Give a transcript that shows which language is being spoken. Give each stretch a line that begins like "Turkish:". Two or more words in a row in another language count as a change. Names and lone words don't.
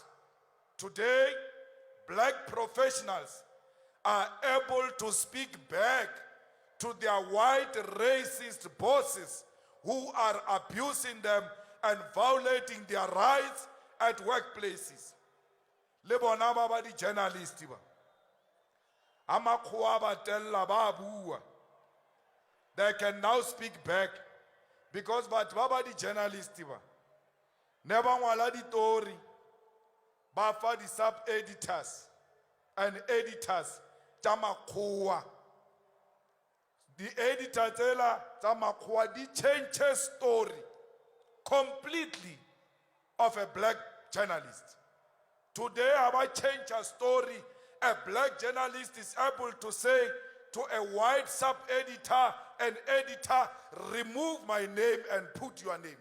English: Today, black professionals are able to speak back to their white racist bosses who are abusing them and violating their rights at workplaces.
Southern Sotho: Le bona ba di journalists ba. Amakhoa ba tella ba bua.
English: They can now speak back because
Southern Sotho: batho ba di journalists ba. Ne ba ngwala ditori ba fa di
English: sub editors and editors
Southern Sotho: tsa makhoa.
English: The editor
Southern Sotho: tela tsa makhoa di
English: change a story completely of a black journalist. Today, I change a story. A black journalist is able to say to a white sub-editor, an editor, remove my name and put your name.